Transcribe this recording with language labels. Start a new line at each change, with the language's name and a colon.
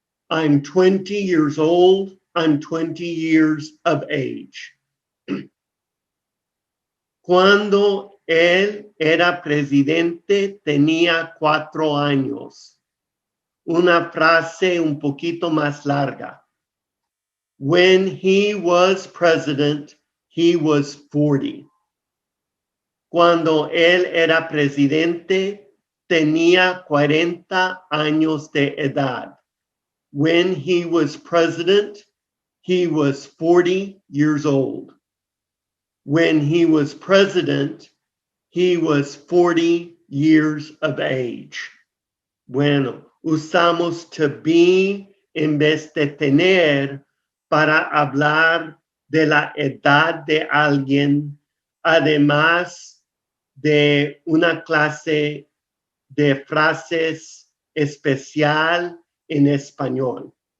English: I'm 20 years old. I'm 20 years of age.
Spanish: Cuando él era presidente, tenía 4 años. Una frase un poquito más larga.
English: When he was president, he was 40.
Spanish: Cuando él era presidente, tenía 40 años de edad.
English: When he was president, he was 40 years old. When he was president, he was 40 years of age.
Spanish: Bueno, usamos
English: to be
Spanish: en vez de tener para hablar de la edad de alguien, además de una clase de frases especial en español.